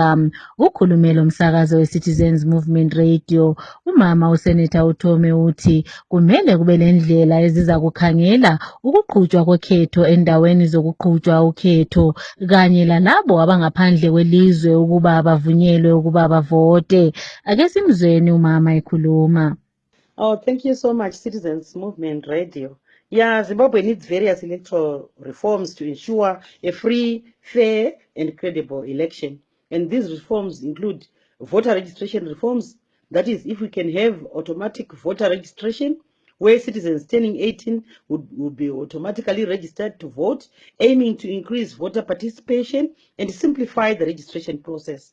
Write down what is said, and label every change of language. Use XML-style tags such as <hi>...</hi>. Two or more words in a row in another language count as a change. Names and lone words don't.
<nd>Ukhulumela umsakazo we-Citizens Movement Radio, umama uSeneta uThome uthi kumele kube lendlela eziza kukhangela ukuqhutshwa kokhetho endaweni zokuqhutshwa ukhetho kanye lalabo abangaphandle kwelizwe ukuba bavunyelwe ukuba bavote. Ake simzweni umama ekhuluma.</nd> <en>Oh, thank you so much, Citizens Movement Radio. Yeah, Zimbabwe needs various electoral reforms to ensure a free, fair, and credible election. And these reforms include voter registration reforms. That is, if we can have automatic voter registration, where citizens turning 18 would be automatically registered to vote, aiming to increase voter participation and simplify the registration process.</en>